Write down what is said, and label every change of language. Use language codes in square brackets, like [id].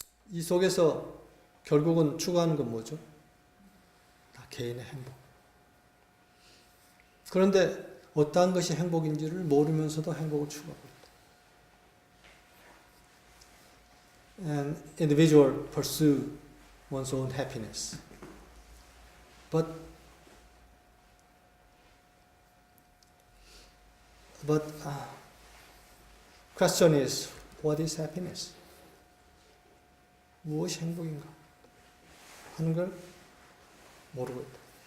[ko] 이 속에서 결국은 추구하는 건 뭐죠? 다 개인의 행복. 그런데 어떠한 것이 행복인지를 모르면서도 행복을 추구하고 있다. [en] An individual pursue one's own happiness. But question is, what is happiness? [ko] 무엇이 행복인가 하는 걸 모르고 있다.